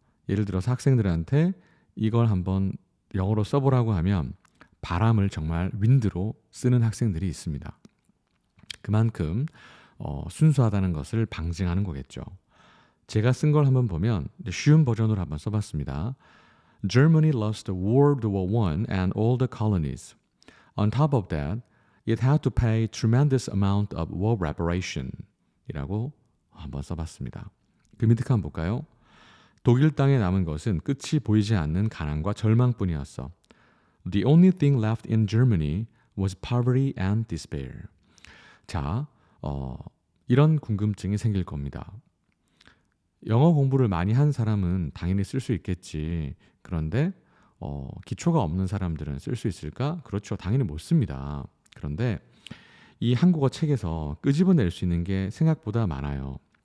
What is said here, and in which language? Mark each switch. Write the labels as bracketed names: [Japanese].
[Korean] 예를 들어서 학생들한테 이걸 한번 영어로 써보라고 하면 바람을 정말 윈드로 쓰는 학생들이 있습니다. 그만큼 순수하다는 것을 방증하는 거겠죠. 제가 쓴 걸 한번 보면 쉬운 버전으로 한번 써봤습니다. [English] Germany lost World War I and all the colonies. On top of that, it had to pay tremendous amount of war reparation. [Korean] 이라고 한번 써봤습니다. 그 밑에 한번 볼까요? 독일 땅에 남은 것은 끝이 보이지 않는 가난과 절망뿐이었어. [English] The only thing left in Germany was poverty and despair. [Korean] 자, 이런 궁금증이 생길 겁니다. 영어 공부를 많이 한 사람은 당연히 쓸 수 있겠지. 그런데 기초가 없는 사람들은 쓸 수 있을까? 그렇죠. 당연히 못 씁니다. 그런데 이 한국어 책에서 끄집어낼 수 있는 게 생각보다 많아요.